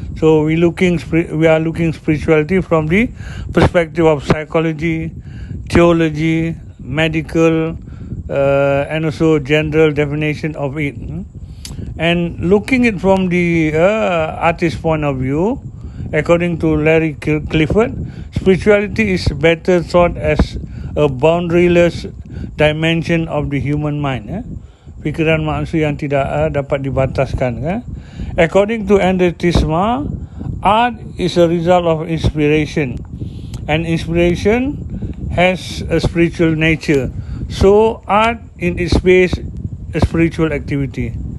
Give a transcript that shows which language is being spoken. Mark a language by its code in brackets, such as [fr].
[en] So we are looking spirituality from the perspective of psychology, theology, medical, and also general definition of it. And looking it from the artist point of view, according to Larry Clifford, spirituality is better thought as a boundaryless dimension of the human mind. [ms] Fikiran manusia yang tidak dapat dibataskan. [en] According to Andre Tisma, art is a result of inspiration, and inspiration has a spiritual nature. So art in its base a spiritual activity.